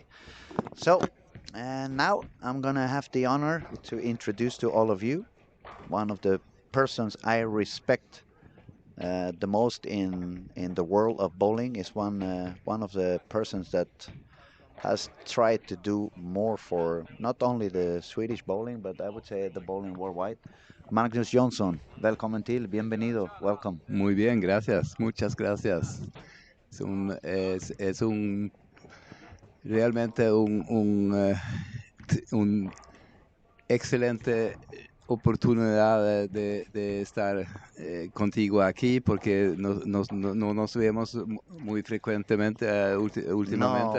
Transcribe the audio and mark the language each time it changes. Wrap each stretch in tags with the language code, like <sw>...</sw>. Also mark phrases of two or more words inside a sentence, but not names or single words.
<en>So, and now I'm going to have the honor to introduce to all of you one of the persons I respect the most in the world of bowling. Is one of the persons that has tried to do more for not only the Swedish bowling, but I would say the bowling worldwide.</en> <sv>Magnus Johnson, välkommen till,</sv> <es>bienvenido, welcome. Muy bien, gracias, muchas gracias. Es realmente un excelente oportunidad de estar contigo aquí porque no nos vemos muy frecuentemente últimamente,</es>